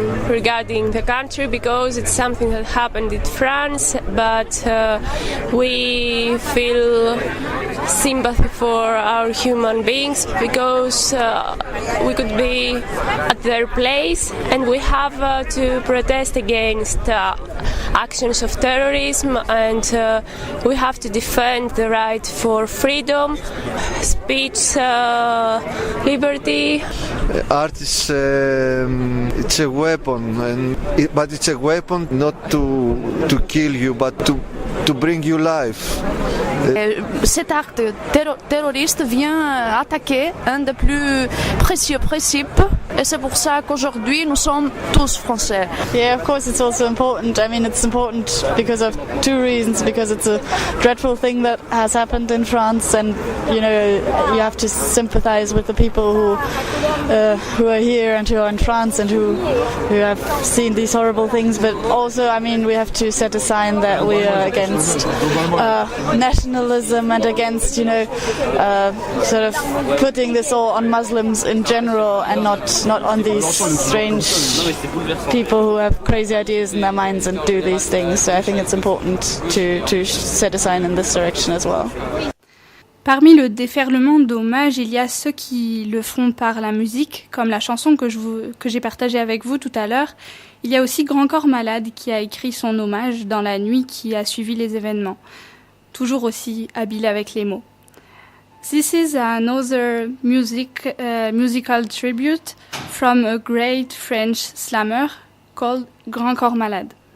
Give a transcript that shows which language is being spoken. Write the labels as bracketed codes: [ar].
[en] regarding the country because it's something that happened in France, but we feel sympathy for our human beings because we could be at their place and we have to protest against actions of terrorism and we have to defend the right for freedom, speech, liberty. Art is it's a weapon, but it's a weapon not to kill you, but to bring you life. [fr] Cet acte terroriste vient attaquer un des plus précieux principes et c'est pour ça qu'aujourd'hui nous sommes tous français. [en] Yeah, of course it's also important. I mean, it's important because of two reasons. Because it's a dreadful thing that has happened in France, and you know you have to sympathize with the people who are here and who are in France and who have seen these horrible things. But also, I mean, we have to set a sign that we are against nationalism and against, you know, sort of putting this all on Muslims in general and not on these strange people who have crazy ideas in their minds and do these things. So I think it's important to set a sign in this direction as well. [fr] Parmi le déferlement d'hommages, il y a ceux qui le font par la musique, comme la chanson que j'ai partagée avec vous tout à l'heure. Il y a aussi Grand Corps Malade qui a écrit son hommage dans la nuit qui a suivi les événements. Toujours aussi habile avec les mots. [en] This is another musical tribute from a great French slammer called Grand Corps Malade.